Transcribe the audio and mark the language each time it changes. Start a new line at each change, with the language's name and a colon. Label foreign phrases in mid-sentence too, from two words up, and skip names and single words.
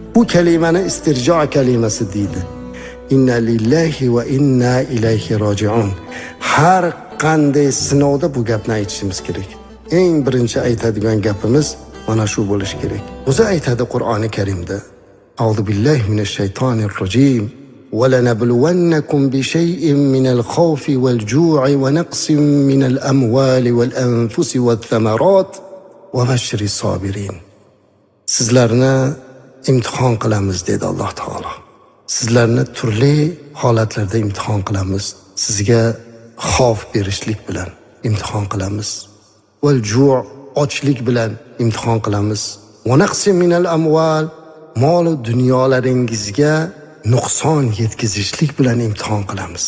Uzbek: Bu kalimani istirjo kalimasi deydi.
Arabic: إنا لله وإنا إليه راجعون.
Uzbek: Har qanday sinovda bu gapni aytishimiz kerak. Eng birinchi aytadigan gapimiz mana shu bo'lishi kerak. O'zi aytadi Qur'oni Karimda:
Arabic: أعوذ بالله من الشيطان الرجيم. وَلَنَبْلُوَنَّكُمْ بِشَيْءٍ مِّنَ الْخَوْفِ وَالْجُوعِ وَنَقْصٍ مِّنَ الْأَمْوَالِ وَالْأَنفُسِ وَالثَّمَرَاتِ وَبَشِّرِ الصَّابِرِينَ.
Uzbek: Sizlarni imtihon qilamiz dedi Alloh taolo. Sizlarni turli holatlarda imtihon qilamiz. Sizga xavf berishlik bilan imtihon qilamiz. Val-ju' ochlik bilan imtihon qilamiz.
Arabic: ونقص من الأموال,
Uzbek: mol va dunyolaringizga nuqson yetkazishlik bilan imtihon qilamiz.